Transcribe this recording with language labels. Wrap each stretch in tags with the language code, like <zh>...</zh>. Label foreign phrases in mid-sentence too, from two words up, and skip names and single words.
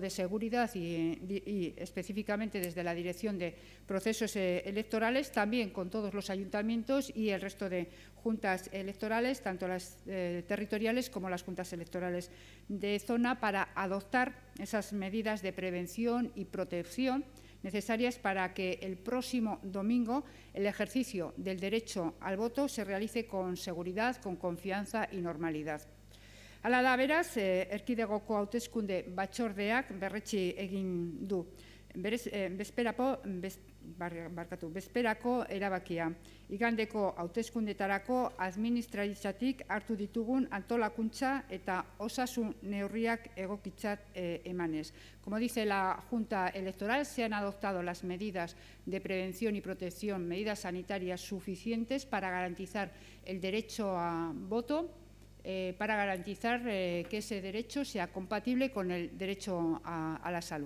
<es>de Seguridad y específicamente desde la Dirección de Procesos Electorales, también con todos los ayuntamientos y el resto de juntas electorales, tanto las territoriales como las juntas electorales de zona, para adoptar esas medidas de prevención y protección necesarias para que el próximo domingo el ejercicio del derecho al voto se realice con seguridad, con confianza y normalidad.</es> <eu>Hala da, beraz, erkidegoko hauteskunde batzordeak berretsi egin du bezperako erabakia. Igandeko hauteskundetarako administratzatik hartu ditugun antolakuntza eta osasun neurriak egokitzat emanez.</eu> <es>Como dice la Junta Electoral, se han adoptado las medidas de prevención y protección, medidas sanitarias suficientes para garantizar el derecho a voto, para garantizar que ese derecho sea compatible con el derecho a la salud.</es>